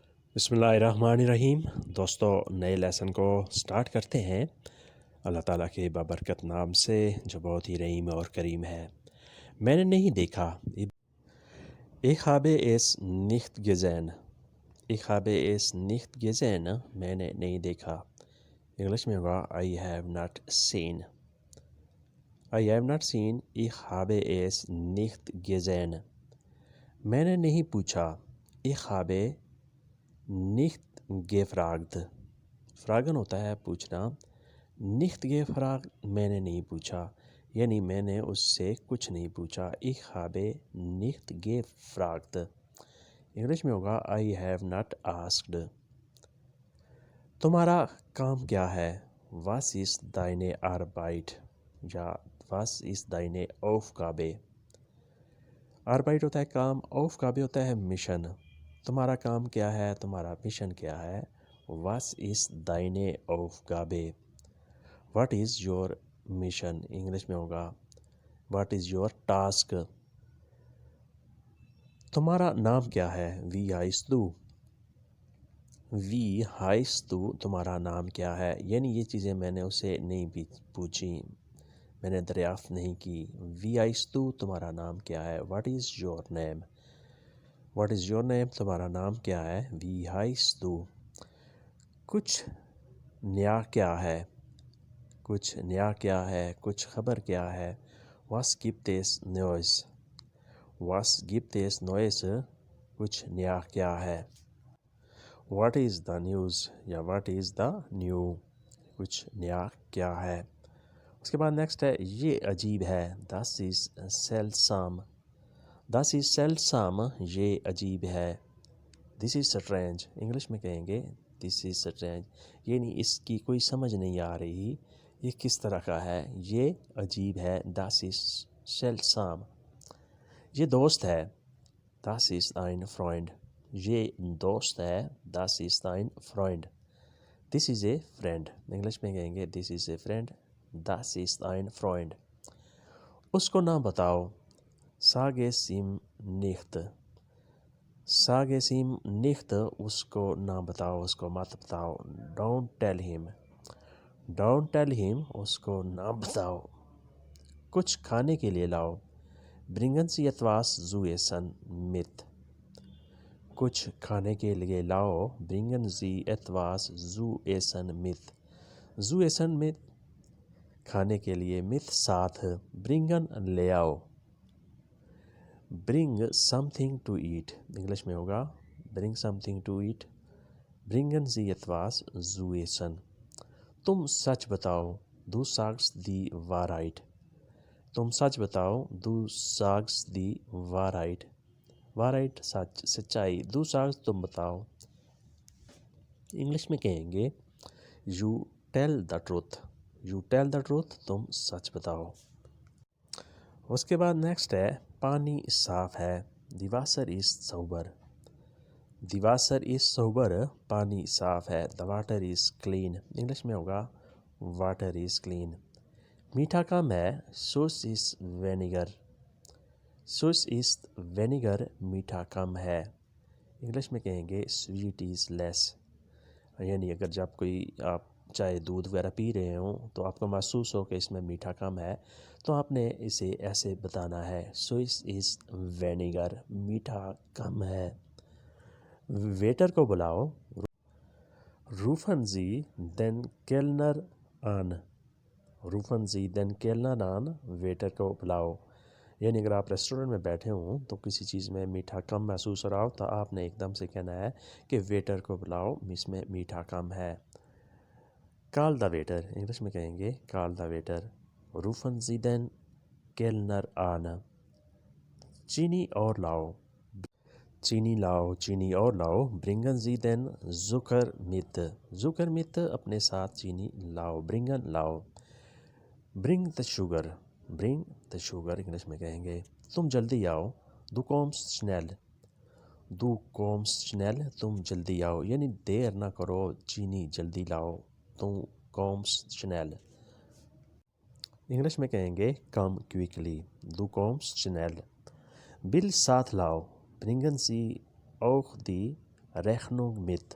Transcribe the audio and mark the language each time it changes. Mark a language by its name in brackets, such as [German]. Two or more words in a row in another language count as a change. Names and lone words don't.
[Arabic] بسم اللہ الرحمن الرحیم [Urdu] دوستو، نئے لیسن کو سٹارٹ کرتے ہیں اللہ تعالیٰ کے بابرکت نام سے جو بہت ہی رحیم اور کریم ہے۔ میں نے نہیں دیکھا [German] ich habe es nicht gesehen ich habe es nicht gesehen [Urdu] میں نے نہیں دیکھا۔ انگلش میں ہوگا [German] I have not seen I have not seen ich habe es nicht gesehen۔ [Urdu] میں نے نہیں پوچھا [German] ich habe nicht gefragt [Urdu] فراگن ہوتا ہے پوچھنا، [German] nicht gefragt [Urdu] میں نے نہیں پوچھا، یعنی میں نے اس سے کچھ نہیں پوچھا۔ [German] ich habe nicht gefragt [Urdu] انگلش میں ہوگا [English] I have not asked۔ [Urdu] تمہارا کام کیا ہے؟ [German] was ist deine Arbeit یا was ist deine Aufgabe۔ [Urdu] Arbeit ہوتا ہے کام، Aufgabe ہوتا ہے مشن۔ تمہارا کام کیا ہے، تمہارا مشن کیا ہے؟ [German] was ist deine Aufgabe [English] what is your mission [Urdu] انگلش میں ہوگا [English] what is your task۔ [Urdu] تمہارا نام کیا ہے؟ [German] wie heißt du wie heißt du [Urdu] تمہارا نام کیا ہے، یعنی یہ چیزیں میں نے اسے نہیں پوچھی، میں نے دریافت نہیں کی۔ [German] wie heißt du [Urdu] تمہارا نام کیا ہے۔ [English] what is your name what is your name [Urdu] تمہارا نام کیا ہے۔ [German] wie heißt du [Urdu] کچھ نیا کیا ہے، کچھ نیا کیا ہے، کچھ خبر کیا ہے۔ [German] was gibt es Neues was gibt es Neues [Urdu] کچھ نیا کیا ہے۔ [English] what is the news یا what is the new [Urdu] کچھ نیا کیا ہے۔ اس کے بعد نیکسٹ ہے یہ عجیب ہے، [German] das ist seltsam das ist seltsam [Urdu] یہ عجیب ہے۔ [English] this is strange [Urdu] انگلش میں کہیں گے [English] this is strange، [Urdu] یعنی اس کی کوئی سمجھ نہیں آ رہی یہ کس طرح کا ہے، یہ عجیب ہے۔ [German] das ist seltsam [Urdu] یہ دوست ہے، [German] das ist ein Freund [Urdu] یہ دوست ہے، [German] das ist ein Freund [English] this is a friend [Urdu] انگلش میں کہیں گے [English] this is a friend [German] das ist ein Freund۔ [Urdu] اس کو نہ بتاؤ [German] sag es ihm nicht sag es ihm nicht [Urdu] اس کو نہ بتاؤ، اس کو مت بتاؤ۔ [English] don't tell him [Urdu] اس کو نہ بتاؤ۔ کچھ کھانے کے لیے لاؤ [German] bringen Sie etwas zu essen mit [Urdu] کچھ کھانے کے لیے لاؤ [German] bringen Sie etwas zu essen mit zu essen mit [Urdu] کھانے کے لیے [German] mit ساتھ، bringen [Urdu] لے آؤ۔ [English] bring something to eat [Urdu] انگلش میں ہوگا [English] bring something to eat [German] bringen Sie etwas zu essen۔ [Urdu] تم سچ بتاؤ [German] du sagst die Wahrheit [Urdu] تم سچ بتاؤ [German] du sagst die Wahrheit Wahrheit [Urdu] سچ، سچائی، [German] du sagst [Urdu] تم بتاؤ۔ انگلش میں کہیں گے [English] you tell the truth [Urdu] تم سچ بتاؤ۔ اس کے بعد نیکسٹ ہے پانی صاف ہے، [German] the Wasser ist sauber the Wasser ist sauber [Urdu] پانی صاف ہے، [English] the water is clean [Urdu] انگلش میں ہوگا [English] water is clean۔ [Urdu] میٹھا کم ہے [German] süß ist weniger süß ist weniger [Urdu] میٹھا کم ہے، انگلش میں کہیں گے [English] sweet is less، [Urdu] یعنی اگر جب کوئی آپ چاہے دودھ وغیرہ پی رہے ہوں تو آپ کو محسوس ہو کہ اس میں میٹھا کم ہے تو آپ نے اسے ایسے بتانا ہے [German] süß ist weniger [Urdu] میٹھا کم ہے۔ ویٹر کو بلاؤ [German] rufen Sie den Kellner an rufen Sie den Kellner an [Urdu] ویٹر کو بلاؤ، یعنی اگر آپ ریسٹورنٹ میں بیٹھے ہوں تو کسی چیز میں میٹھا کم محسوس ہو رہا ہو تو آپ نے ایک دم سے کہنا ہے کہ ویٹر کو بلاؤ اس میں میٹھا کم ہے۔ [English] call the waiter [Urdu] انگلش میں کہیں گے call the waiter [German] rufen Sie den Kellner an [Urdu] چینی اور لاؤ چینی اور لاؤ [German] bringen Sie den Zucker mit [Urdu] اپنے ساتھ چینی لاؤ bringen لاؤ۔ [English] bring the sugar [Urdu] انگلش میں کہیں گے تم جلدی آؤ [German] du kommst schnell [Urdu] تم جلدی آؤ، یعنی دیر نہ کرو، چینی جلدی لاؤ [German] du kommst schnell۔ [Urdu] انگلش میں کہیں گے [English] come quickly [German] du kommst schnell۔ [Urdu] بل ساتھ لاؤ [German] bringen Sie auch die Rechnung mit.